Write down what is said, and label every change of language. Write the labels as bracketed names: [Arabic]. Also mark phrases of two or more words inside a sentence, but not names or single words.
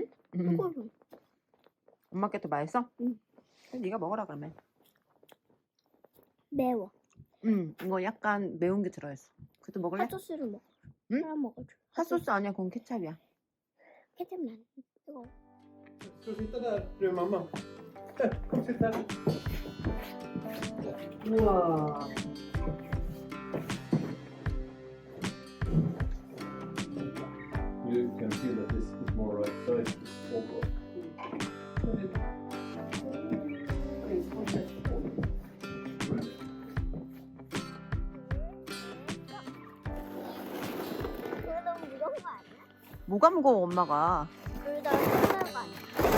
[Korean] 새콤달콤. 엄마 게 더 맛있어? 응. 그럼 네가 먹으라 그러면. 매워. 이거 약간 매운 게 들어있어. 그것도 먹을래? 핫소스를 먹어. 응? 하나 먹어줘. 핫소스 아니야, 그건 케찹이야. 케첩 난 뜨거워. [Swedish] Så sitta där bredvid mamma. Kom, sitt här. [Korean] 우와. [English] You can feel that this is more right size overall. [Korean] 그거 너무 무거운 거 아니야? 뭐가 무거워, 엄마가? 그러다 끝나는 거 아니야?